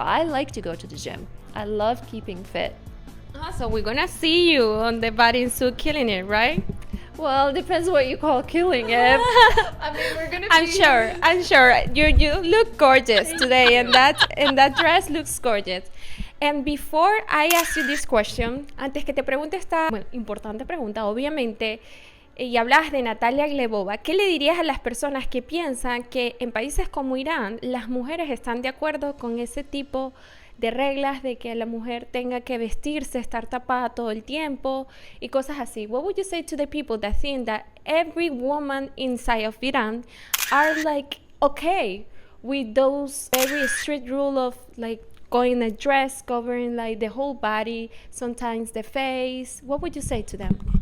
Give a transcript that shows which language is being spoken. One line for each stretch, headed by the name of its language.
English: I like to go to the gym. I love keeping fit. So we're gonna see you on the bathing suit killing it, right? Well, it depends what you call killing it. We're gonna. I'm sure. You look gorgeous today, and that dress looks gorgeous. And before I ask you this question,
Spanish: antes que te pregunte esta importante pregunta, obviamente, y hablas de Natalia Glebova, ¿qué le dirías a las personas que piensan que en países como Irán las mujeres están de acuerdo con ese tipo de reglas de que la mujer tenga que vestirse, estar tapada todo el tiempo y cosas así?
English: What would you say to the people that think that every woman inside of Iran are like okay with those very strict rule of like going a dress, covering like the whole body, sometimes the face? What would you say to them?